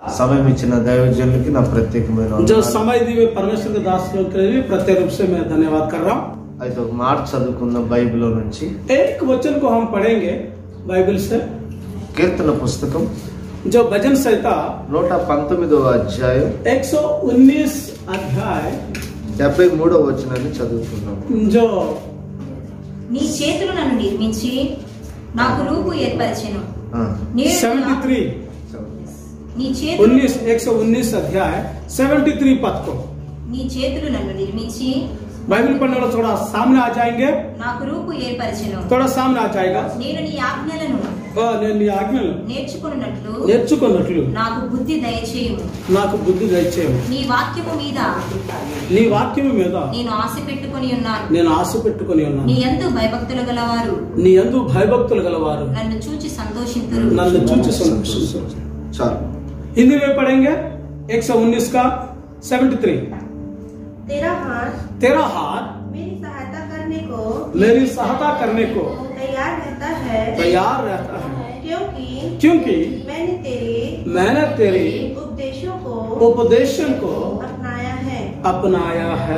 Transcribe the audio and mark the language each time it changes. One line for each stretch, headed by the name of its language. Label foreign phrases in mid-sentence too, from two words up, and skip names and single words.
Telugu: సమయం ఇచ్చిన దైవజనులకి నా ప్రత్యేకమైన
Hindi: जो समय दिए परमेश्वर के दास लोग के लिए प्रत्येक रूप से मैं धन्यवाद कर रहा हूँ।
Telugu: అయితే ఒక మాట చదువుకుందాం బైబిల్ నుంచి।
Hindi: एक वचन को हम पढ़ेंगे बाइबल से,
Telugu: కీర్తన పుస్తకం
Hindi: जो भजन संहिता
Telugu: 119వ అధ్యాయం
Hindi: 119 अध्याय
Telugu: 73వ వచనాన్ని చదువుకుందాం।
Hindi: जो
Telugu: నీ చేతులు నన్ను నిర్మించి నాకు రూపు ఏర్పరచెను। 73 నీ చేతులు
Hindi: 119 अध्याय 73 पद को
Telugu: నీ చేతులు నన్ను నిర్మించి
Hindi: बाइबल पढ़ने वाला थोड़ा सामने आ जाएंगे,
Telugu: నాకు రూపు ఏర్పరచెను।
Hindi: थोड़ा सामने आ जाएगा।
Telugu: నేను నీ ఆజ్ఞలను నేను నీ ఆజ్ఞలు నేర్చుకున్నట్లు నాకు బుద్ధి దయచేయము। నాకు బుద్ధి దయచేయము। నీ వాక్యము మీద నేను ఆశ పెట్టుకొని ఉన్నాను। నీ యందు భయభక్తులు గలవారు నన్ను చూచి సంతోషింతురు। చాలు।
Hindi: हिंदी में पढ़ेंगे 119 का 73। तेरा हाथ मेरी सहायता करने को तैयार रहता है, क्योंकि मैंने तेरे उपदेशों को अपनाया है।